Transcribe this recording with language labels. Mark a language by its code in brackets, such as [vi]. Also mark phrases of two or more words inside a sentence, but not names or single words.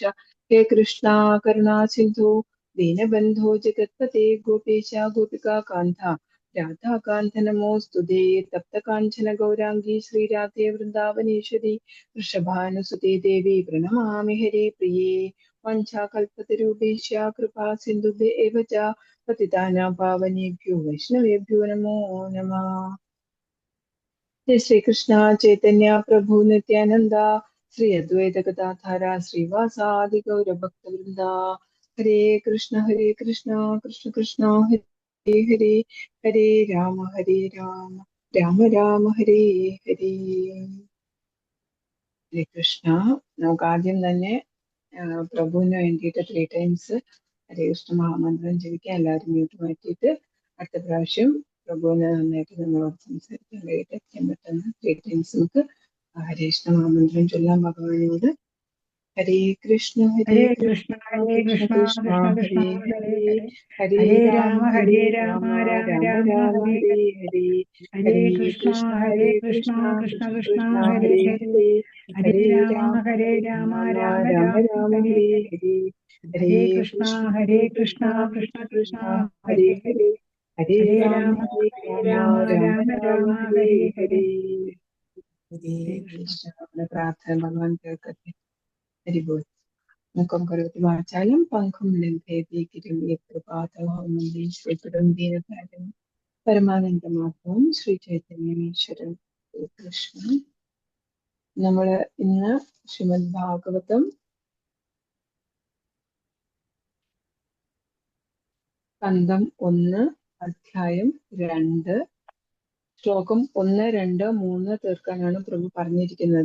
[sa] ഹേ കൃഷ്ണ കരുണാ സിന്ധു ദീനബന്ധോ ജഗത്പതേ ഗോപേശ ഗോപികാ കാന്ത രാധാകാന്ത നമോസ്തുതേ. തപ്തകാഞ്ചന ഗൗരാംഗീ ശ്രീരാധേ വൃന്ദാവനേശ്വരി വൃഷഭാനുസുതേ ദേവി പ്രണമാമി ഹരേ പ്രിയേ. വഞ്ചാകൽപതരൂപേശ കൃപാ സിന്ധുഭ്യ ച പതിതാനാം പാവനേഭ്യോ വൈഷ്ണവേഭ്യോ നമോ നമഃ. जय श्री कृष्ण चैतन्य प्रभु नित्यानंद श्री अद्वैत गदाधर श्रीवासादि गौर भक्त वृंदा. हरे कृष्ण कृष्ण कृष्ण हरे हरे, हरे राम राम राम हरे हरे. [ml] ഹരേ കൃഷ്ണ. നമുക്ക് ആദ്യം തന്നെ പ്രഭുവിന് വേണ്ടിയിട്ട് 3 times ഹരേ കൃഷ്ണ മഹാമന്ത്രം ജപിക്കാം. എല്ലാവരും മ്യൂട്ട് മാറ്റിയിട്ട് അടുത്ത പ്രാവശ്യം പ്രഭുവിന് നന്നായിട്ട് നമ്മളോട് സംസാരിക്കാൻ കഴിയാൻ പറ്റുന്ന 3 times നമുക്ക് ഹരേ കൃഷ്ണ മഹാമന്ത്രം ചൊല്ലാം ഭഗവാനോട്. [sa] ഹരേ കൃഷ്ണ കൃഷ്ണ ഹരേ കൃഷ്ണ കൃഷ്ണ കൃഷ്ണ കൃഷ്ണ ഹരേ ഹരേ ഹരേ, ഹരേ ഹരേ രാമ ഹരേ രാമ രാമ രാമ രാമ രാമ ഹരേ ഹരേ ഹരേ. ഹരേ. ഹരേ ഹരേ കൃഷ്ണ കൃഷ്ണ കൃഷ്ണ കൃഷ്ണ കൃഷ്ണ കൃഷ്ണ ഹരേ ഹരേ ഹരേ. ഹരേ, ഹരേ ഹരേ രാമ രാമ ഹരേ രാമ രാമ രാമ രാമ രാമ ഹരേ ഹരേ ഹരേ. ഹരേ. ഹരേ ഹരേ കൃഷ്ണ കൃഷ്ണ കൃഷ്ണ കൃഷ്ണ കൃഷ്ണ ഹരേ ഹരേ ഹരേ. ഹരേ, ഹരേ ഹരേ രാമ രാമ ഹരേ രാമ രാമ രാമ രാമ രാമ ഹരേ ഹരേ ഹരേ. ഹരേ. ഹരേ ഹരേ കൃഷ്ണ. കൃഷ്ണ. [ml] നമ്മുടെ പ്രാർത്ഥന ഭഗവാൻ കേൾക്കട്ടെ. [bn] হরি বোল. [sa] മുഖം കരോതി വാചാലം പങ്കും ലംഘയതി ഗിരിം യത്കൃപാതമഹം വന്ദേ ശ്രീഗുരും ദീനതാരിണം പരമാനന്ദമാധവം ശ്രീ ചൈതന്യമീശ്വരൻ. [ml] കൃഷ്ണ. നമ്മള് ഇന്ന് ശ്രീമദ് ഭാഗവതം സ്കന്ധം 1 അധ്യായം 2 ശ്ലോകം 1, 2, 3 തീർക്കാനാണ് പ്രഭു പറഞ്ഞിരിക്കുന്നത്.